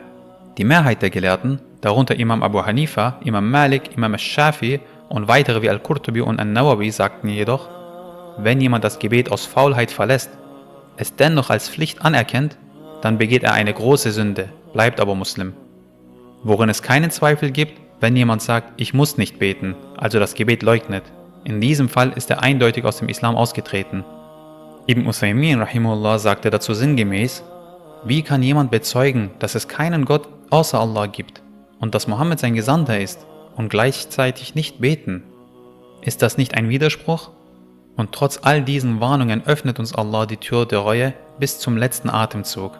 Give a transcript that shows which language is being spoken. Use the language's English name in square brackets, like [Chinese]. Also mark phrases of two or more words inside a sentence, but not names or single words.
[German] Die Mehrheit der Gelehrten, darunter Imam Abu Hanifa, Imam Malik, Imam al-Shafi und weitere wie Al-Qurtubi und An-Nawawi sagten jedoch, wenn jemand das Gebet aus Faulheit verlässt, es dennoch als Pflicht anerkennt, dann begeht er eine große Sünde, bleibt aber Muslim. Worin es keinen Zweifel gibt, wenn jemand sagt, ich muss nicht beten, also das Gebet leugnet. In diesem Fall ist er eindeutig aus dem Islam ausgetreten. Ibn Uthaymin rahimahullah sagte dazu sinngemäß, wie kann jemand bezeugen, dass es keinen Gott außer Allah gibt und dass Mohammed sein Gesandter ist und gleichzeitig nicht beten? Ist das nicht ein Widerspruch? Und trotz all diesen Warnungen öffnet uns Allah die Tür der Reue bis zum letzten Atemzug.